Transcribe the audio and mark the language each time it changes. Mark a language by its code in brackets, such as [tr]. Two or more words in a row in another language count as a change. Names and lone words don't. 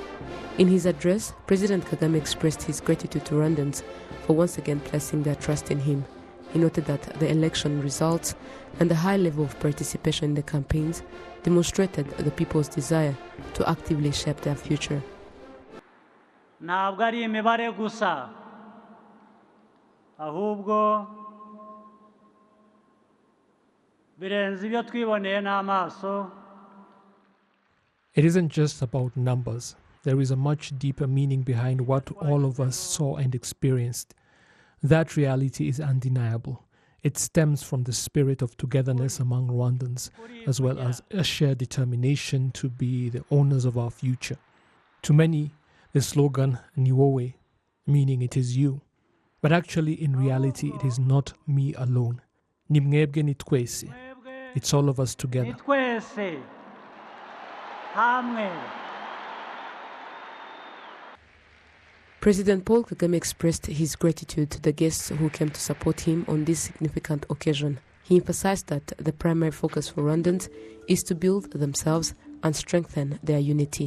[en] In his address, President Kagame expressed his gratitude to Rwandans for once again placing their trust in him. He noted that the election results and the high level of participation in the campaigns demonstrated the people's desire to actively shape their future. [rw] Ntabwo ari imibare gusa ahubwo [en] It isn't just about numbers. There is a much deeper meaning behind what all of us saw and experienced. That reality is undeniable. It stems from the spirit of togetherness among Rwandans, as well as a shared determination to be the owners of our future. To many, the slogan "Niwowe," meaning it is you. But actually, in reality, it is not me alone. [rw] Nimwebwe ni twese. [en] It's all of us together. President Paul Kagame expressed his gratitude to the guests who came to support him on this significant occasion. He emphasized that the primary focus for Rwandans is to build themselves and strengthen their unity.